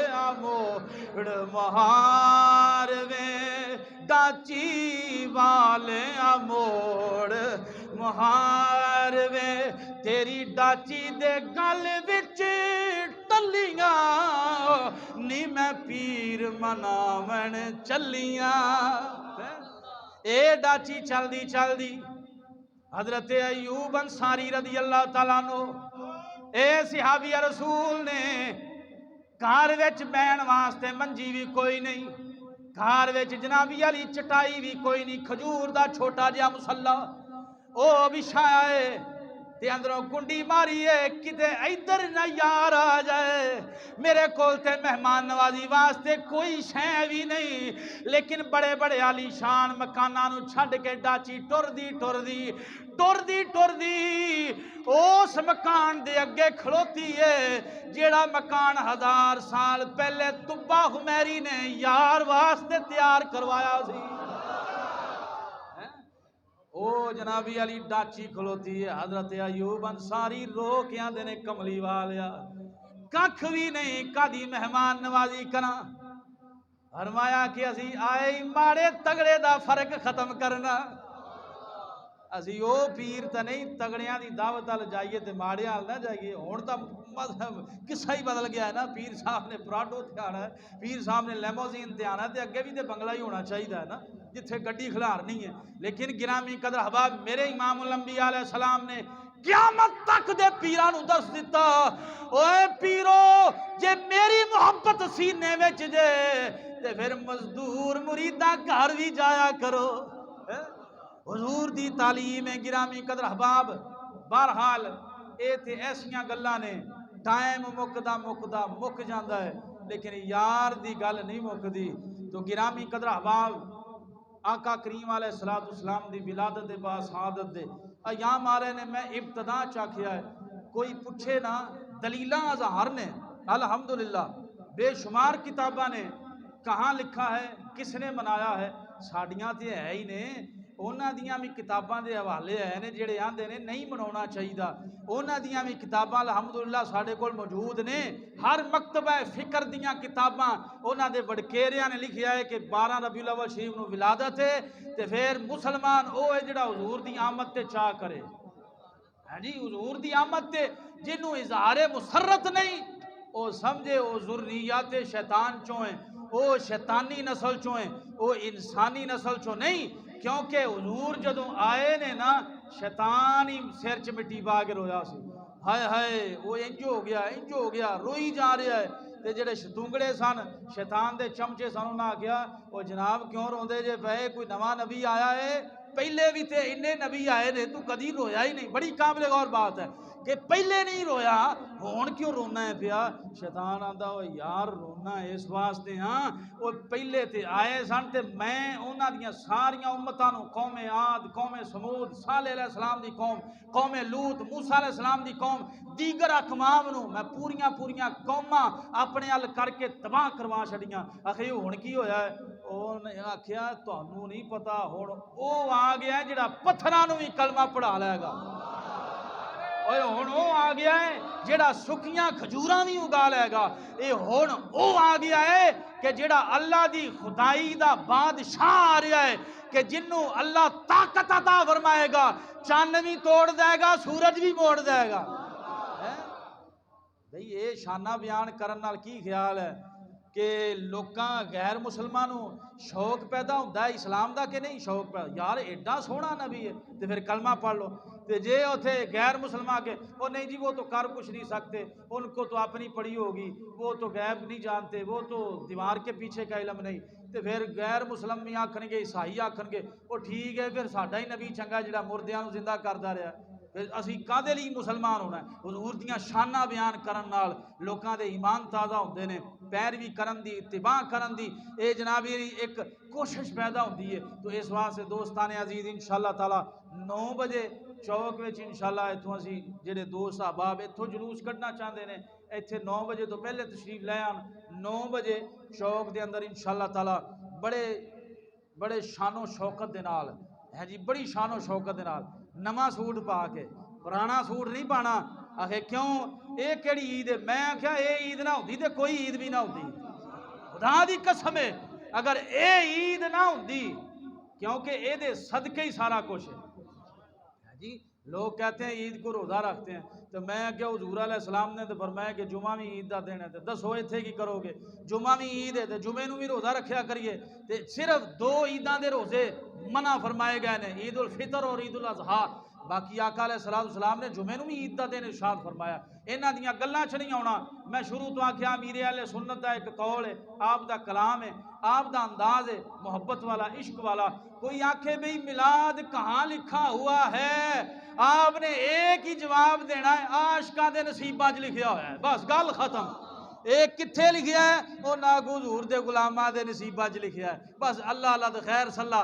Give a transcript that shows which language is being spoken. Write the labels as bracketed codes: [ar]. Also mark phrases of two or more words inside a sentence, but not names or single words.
[pa] موڑ مہار ویں ڈاچی والے موڑ مہار ویں تیری ڈاچی دے گل وچ ٹلیاں نی میں پیر مناون چلیاں اے ڈاچی چل دی حضرت ایوب انصاری رضی [ar] اللہ تعالیٰ عنہ [pa] اے صحابی رسول نے گھر وچ بہن واسطے منجی بھی کوئی نہیں گھر وچ جنابی علی چٹائی بھی کوئی نہیں کھجور دا چھوٹا جہا مصلا او بچھایا ہے تے اندروں کنڈی ماری ہے کتے ادھر نہ یار آ جائے میرے کول تے مہمان نوازی واسطے کوئی شے بھی نہیں لیکن بڑے بڑے عالی شان مکاناں نو چھڈ کے ڈاچی ٹر دی اس مکان دے اگے کھڑوتی ہے جیڑا مکان 1000 سال پہلے طبہ حمیری نے یار واسطے تیار کروایا سی او جنابی علی ڈاچی کھلوتی ہے حضرت ایوب انصاری رو کے آندے نے کملی والیا ککھ بھی نہیں کدی مہمان نوازی کرنا فرمایا کہ اسی آئے ماڑے تگڑے دا فرق ختم کرنا اسی او پیر تا نہیں تگڑیاں دی دعوت آل جائیے تے ماڑے آل نہ جائیے ہون تا مذہب قصہ ہی بدل گیا ہے نا پیر صاحب نے پراڈو تے آنا ہے پیر صاحب نے لیموزین تے آنا ہے تے اگے بھی تے بنگلہ ہی ہونا چاہیے ہے نا جتھے گڈی کھلار نہیں ہے لیکن گرامی قدر حباب میرے امام الانبیاء [ar] علیہ السلام [pa] نے قیامت تک دے پیرانو درس دیتا اوے پیرو جے میری محبت سینے وچ جے تے پھر مزدور مریدہ گھر بھی جایا کرو حضور دی تعلیم گرامی قدر حباب بہرحال اے تے ایسیاں گلاں نے ٹائم مکدا مک جاندا ہے لیکن یار دی گل نہیں مکدی تو گرامی قدر حباب آقا کریم [ar] علیہ السلام [pa] دی ولادت دے با سعادت دے ایام آ رہے نے میں ابتدا چاکھیا ہے کوئی پوچھے نا دلیلاں اظہار نے الحمدللہ بے شمار کتاباں نے [ur] کہاں لکھا ہے کس نے منایا ہے [pa] ساڑیاں تے ہے ہی نے اونا دیاں بھی کتاباں دے حوالے ہیں نے جڑے آندے نے نہیں مناونا چاہیے اونا دیاں بھی کتاباں الحمدللہ ساڑے کول موجود نے ہر مکتبہ فکر دیاں کتاباں اونا دے وڈکیریاں نے لکھیا ہے کہ 12 ربیع الاول شریف نو ولادت ہے تے پھر مسلمان او ہے جڑا حضور دی آمد تے چاہ کرے ہاں جی حضور دی آمد تے جنوں اظہار مسرت نہیں او سمجھے او ذریات شیطان چوئیں او شیطانی نسل چوئیں او انسانی نسل چو نہیں کیونکہ حضور جدوں آئے نے نا شیطان ہی سر چ مٹی پا کے رویا سی ہائے وہ انج ہو گیا روئی جا رہا ہے تے جڑے شتونگڑے سن شیطان دے چمچے سن انہاں آکھیا او جناب کیوں روندے جے پئے کوئی نواں نبی آیا ہے پہلے بھی تے اننے نبی آئے نے تو کدی رویا ہی نہیں [ur] بڑی قابل غور بات ہے کہ پہلے نہیں رویا [pa] ہون کیوں رونا ہے پیا شیطان آندا او یار رونا اس واسطے ہاں او پہلے تے آئے سن تے میں انہاں دیاں ساریاں امتاں نو قوم عاد قوم سمود صالح [ar] علیہ السلام [pa] دی قوم لوط موسیٰ [ar] علیہ السلام [pa] دی قوم دیگر اقوام نو میں پوریاں قوماں اپنے ال کر کے تباہ کروا چھڑیاں آخر ہن کی ہویا ہے انہیں آکھیا تانوں نہیں پتا ہن او آ گیا ہے جڑا پتھراں نو بھی کلمہ پڑھا لے گا اوے ہن او آ گیا ہے جڑا سکیاں کھجوراں بھی اگا لے گا اے ہن او آ گیا ہے کہ جڑا اللہ دی خدائی دا بادشاہ آ رہا ہے کہ جنوں اللہ طاقت عطا فرمائے گا چاند بھی توڑ دے گا سورج بھی موڑ دے گا بھئی اے شانہ بیان کرن نال کی خیال ہے کہ لوکاں غیر مسلمانوں [ur] شوق پیدا ہوتا ہے [pa] اسلام دا کہ نہیں شوق پیدا یار ایڈا سونا نبی ہے تو پھر کلمہ پڑھ لو تو جے اتھے غیر مسلمان کے [ur] وہ نہیں جی وہ تو کر کچھ نہیں سکتے ان کو تو اپنی پڑھی ہوگی وہ تو غیب نہیں جانتے وہ تو دیوار کے پیچھے کا علم نہیں [pa] تو پھر غیر مسلم بھی آکھن گے عیسائی آکھن گے وہ ٹھیک ہے پھر ساڈا ہی نبی چنگا جڑا مردیاں نو زندہ کردا رہا پھر اسی کادے لئی مسلمان ہونا ہے حضور دیاں شانہ بیان کرن نال لوکاں دے ایمان تازہ ہوندے نے پیروی کرن دی اتباع کرن دی اے جناب ایک کوشش پیدا ہوندی ہے تو اس واسطے دوستان عزیز [ar] انشاءاللہ تعالی [pa] 9 بجے چوک وچ انشاءاللہ ایتھوں اسی جڑے دوست احباب ایتھوں جلوس کڈنا چاہندے نے ایتھے 9 بجے تو پہلے تشریف لے آن 9 بجے چوک دے اندر [ar] انشاءاللہ تعالی [pa] بڑے شان و شوکت دے نال ہے جی بڑی شان و شوکت دے نال نواں سوٹ پا کے پرانا سوٹ نہیں پانا آخے کیوں اے کیڑی عید ہے میں آخیا اے عید نہ ہوندی تے کوئی عید بھی نہ ہوندی خدا دی قسم ہے اگر اے عید نہ ہوندی کیونکہ اے دے صدقے ہی سارا کچھ [ur] ہے جی لوگ کہتے ہیں عید کو روزہ رکھتے ہیں تو میں کیا [pa] حضور [ar] علیہ السلام [pa] نے تو فرمایا کہ جمعہ بھی عید دا دن ہے تو دسو ایتھے کی کرو گے جمعہ بھی عید ہے تو جمعے نو بھی روزہ رکھیا کریے تو صرف 2 عیداں دے روزے منع فرمائے گئے نے عید الفطر اور عید الاضحیٰ باقی آقا [ar] علیہ السلام [pa] نے جمعے نو بھی عید دا دن ارشاد فرمایا انہاں دیاں گلاں چ نہیں آنا میں شروع تو آکھیا امیر اہل سنت دا ایک قول ہے آپ دا کلام ہے آپ دا انداز ہے محبت والا عشق والا کوئی آکھے [ur] بھئی میلاد کہاں لکھا ہوا ہے آپ نے ایک ہی جواب دینا ہے [pa] عاشقاں دے نصیباں وچ لکھیا ہوا ہے بس گل ختم ایک کتھے لکھیا ہے وہ ناگو حضور دے غلاماں دے نصیباں وچ لکھیا ہے بس اللہ اللہ دے خیر صلی